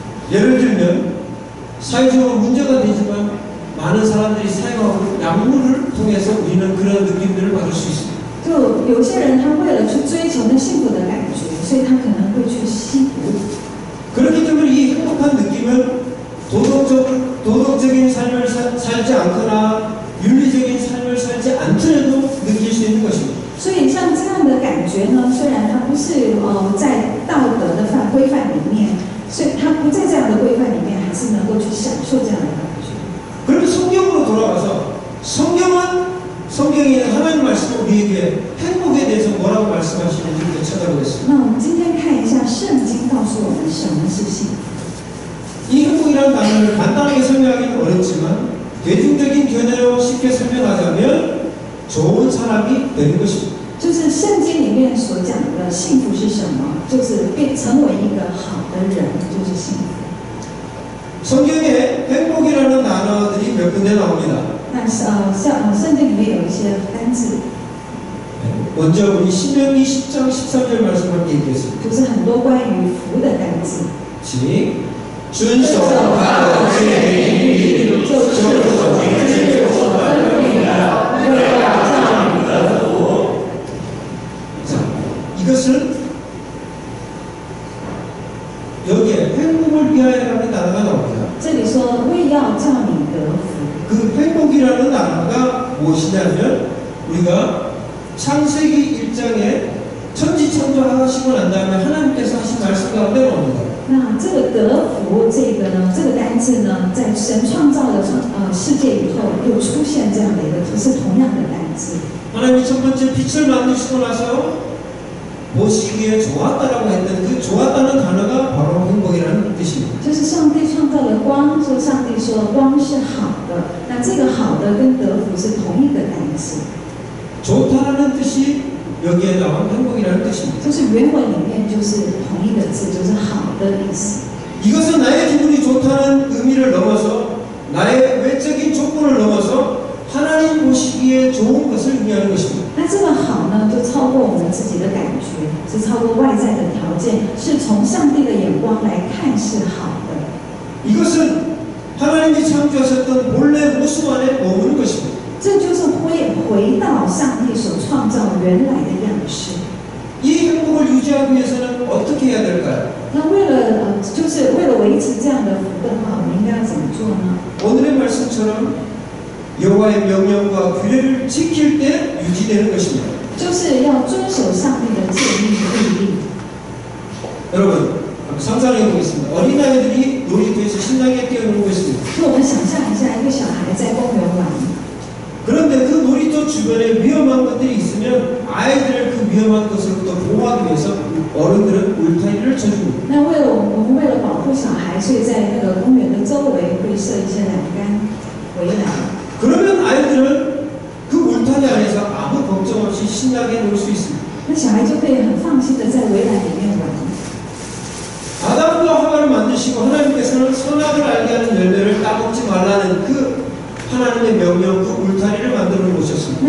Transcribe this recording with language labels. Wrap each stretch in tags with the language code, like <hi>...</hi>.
<ko>예를 들면 사회적으로 문제가 되지만 많은 사람들이 사용하고 약물을 통해서 우리는 그런 느낌들을 받을 수 있습니다.</ko> <zh>就有些人他为了去追求那幸福的感觉，所以他可能会去吸毒。</zh> <ko>그렇기 때문에 이 행복한 느낌은 도덕적인 삶을 살지 않거나 윤리적인 삶을 살지 않더라도 느낄 수 있는 것입니다.</ko> <zh>所以像这样的感觉呢，虽然它不是在道德的规范里面，所以它不在这样的规范里面，还是能够去享受这样的感觉。</zh> <ko>그러면 성경으로 돌아가서 성경에 있는 하나님 말씀은 우리에게 행복에 대해서 뭐라고 말씀하시는지 우리가 찾아보겠습니다.</ko> <zh>那我们今天看一下圣经告诉我们什么是幸福。</zh> <ko>이 행복이라는 단어를 간단하게 설명하기는 어렵지만 대중적인 견해로 쉽게 설명하자면 좋은 사람이 되는 것입니다.</ko> <zh>就是圣经里面所讲的幸福是什么？就是成为一个好的人，就是幸福。</zh> <ko>성경에 행복이라는 단어들이 몇 군데 나옵니다.</ko> <zh>那圣经里面有一些单字，</zh> <ko>먼저 우리 신명기 10장 13절 말씀 함께 읽겠습니다.</ko> <zh>就是很多关于福的单字。 준守法的诫命，就是所明知所分明的，为要叫你得福。</zh> <ko>자, 이것은 여기에 행복을 위하여라는 단어가 나옵니다.</ko> <zh>这里说为要叫你得福，</zh> <ko>그 행복이라는 단어가 무엇이냐면 우리가 창세기 1장에 천지 창조하시고 난 다음에 하나님께서 하신 말씀 가운데 나옵니다.</ko> <zh>那这个得福这个呢，这个单字呢，在神创造的世界以后，又出现这样的一个，是同样的单字。</zh> <ko>하나님이 첫 번째 빛을 만드시고 나서 보시기에 좋았다라고 했던 그 좋았다는 단어가 바로 행복이라는 뜻입니다.</ko> <zh>就是上帝创造了光，说上帝说光是好的，那这个好的跟得福是同一个单词，</zh> <ko>좋다라는 뜻이 여기에 나온 행복이라는 뜻입니다.</ko> <zh>就是原文里面就是同一个字，就是好的意思。</zh> <ko>이것은 나의 기분이 좋다는 의미를 넘어서 나의 외적인 조건을 넘어서 하나님 보시기에 좋은 것을 의미하는 것입니다.</ko> <zh>那这个好呢，就超过我们自己的感觉，是超过外在的条件，是从上帝的眼光来看是好的。</zh> <ko>이것은 하나님이 창조하셨던 본래 모습 안에 머무는 것입니다.</ko> <zh>这就是回到上帝所创造原来的样式。</zh> <ko>이 행복을 유지하기 위해서는 어떻게 해야 될까요?</ko> <zh>那就是为了维持这样的福的话，我们应该要怎么做呢？</zh> <ko>오늘의 말씀처럼 여호와의 명령과 규례를 지킬 때 유지되는 것입니다.</ko> <zh>就是要遵守上帝的诫命律例。</zh> <ko>여러분 상상해 보겠습니다. 어린아이들이 놀이터에서 신나게 뛰어놀고 있습니다.</ko> <zh>就我们想象一下，一个小孩在公园玩，</zh> <ko>그런데 그 놀이터 주변에 위험한 것들이 있으면 아이들을 그 위험한 것으로부터 보호하기 위해서 어른들은 울타리를 쳐줍니다.</ko> <zh>那我们为了保护小孩，所以在那个公园的周围会设一些栏杆围栏。</zh> <ko>그러면 아이들은 그 울타리 안에서 아무 걱정 없이 신나게 놀 수 있습니다.</ko> <zh>那小孩就可以很放心的在围栏里面玩。</zh> <ko>아담과 하와를 만드시고 하나님께서는 선악을 알게 하는 열매를 따먹지 말라는 그 하나님의 명령, 그 울타리를 만들어 놓으셨습니다.</ko>